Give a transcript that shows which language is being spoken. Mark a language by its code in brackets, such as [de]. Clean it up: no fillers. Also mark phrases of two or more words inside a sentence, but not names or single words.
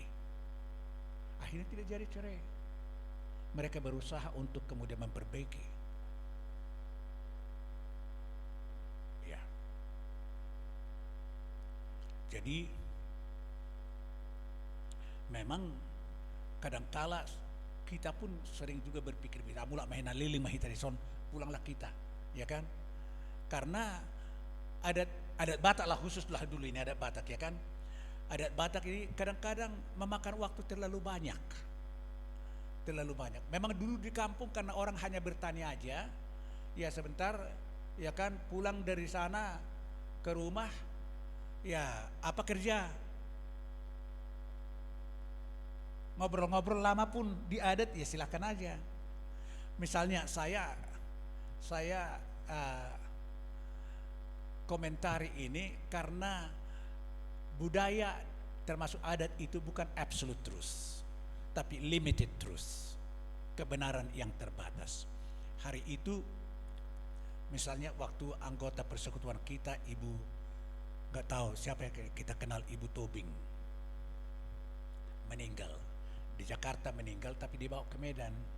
[id] Akhirnya tidak jadi cerai. Mereka berusaha untuk kemudian memperbaiki. Ya. Jadi memang kadangkala kita pun sering juga berpikir [bbc] mulak mahina liling mahita dison, [id] pulanglah kita, ya kan? Karena adat Batak lah, khususlah dulu ini adat Batak, ya kan? Adat Batak ini kadang-kadang memakan waktu terlalu banyak. Memang dulu di kampung karena orang hanya bertani aja, ya sebentar, ya kan, pulang dari sana ke rumah, ya apa kerja? Ngobrol-ngobrol lama pun di adat, ya silakan aja. Misalnya saya komentari ini karena budaya termasuk adat itu bukan [en] absolute truth, [id] tapi [en] limited truth, [id] kebenaran yang terbatas. Hari itu misalnya waktu anggota persekutuan kita, Ibu, nggak tahu siapa yang kita kenal, Ibu Tobing, meninggal di Jakarta, tapi dibawa ke Medan.